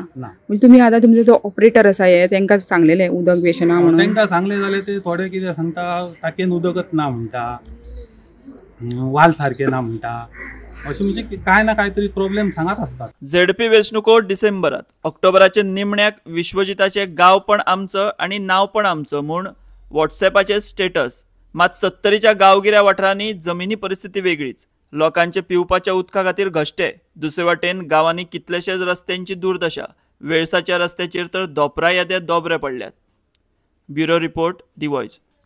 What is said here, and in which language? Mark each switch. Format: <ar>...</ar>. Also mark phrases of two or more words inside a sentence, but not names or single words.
<kok>म्हणजे तुमी आतां तुमचो जो ऑपरेटर आसा हे तांकां सांगलेलें उदक बेशना म्हणून? तांकां सांगलें जाल्यार ते थोडे कितें सांगता टाकयेन उदकच ना म्हणटा वाल सारके ना म्हणटा अशें म्हणजे काय ना काय तरी प्रॉब्लेम सांगत असतात। झेडपी वेंचणुको डिसेंबरात। ऑक्टोबराचे निमण्याक विश्वजिताचे</kok> <mr>गांव पण आमचं आणि नाव पण आमचं</mr> <kok>म्हूण व्हॉट्सएपाचेर स्टेटस। मात सत्तरीच्या गांवगिऱ्या वाठारांनी जमिनी परिस्थिती वेगळीच। लोकांचे पिवपाच्या उदका खातीर घश्टे, दुसरे वाटेन गांवांनी कितलेशेच रस्त्यांची दुर्दशा, वेळसाच्या रस्त्याचेर तर धोपरा येदे दोबरे पडल्यात।</kok> <en>bureau report</en> <kok>दी वॉयस।</kok>